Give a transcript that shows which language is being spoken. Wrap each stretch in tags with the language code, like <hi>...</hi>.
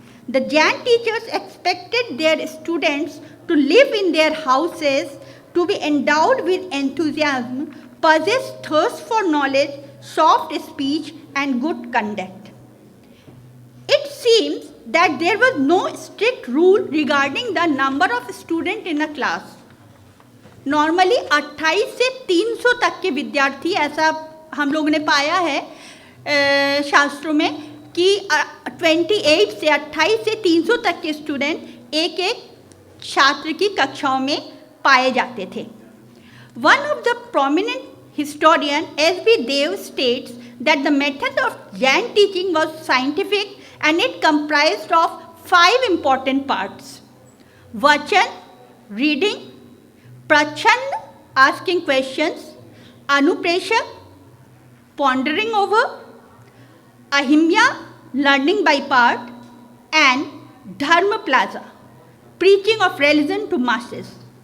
<en>The Jain teachers expected their students to live in their houses, to be endowed with enthusiasm, possess thirst for knowledge, soft speech and good conduct. It seems that there was no strict rule regarding the number of students in a class.</en> <hi>Normally 28 से 300 तक के विद्यार्थी, ऐसा हम लोगों ने पाया है शास्त्रों में कि 28 से 28 से 300 तक के स्टूडेंट एक एक छात्र की कक्षाओं में पाए जाते थे.</hi> <en>One of the prominent historian S.B. Dev states that the method of Jain teaching was scientific and it comprised of 5 important parts. Vachan, reading, Prachand, asking questions, Anupreshak, pondering over, Ahimya, learning by part, and Dharma Plaza, preaching of religion to masses.</en>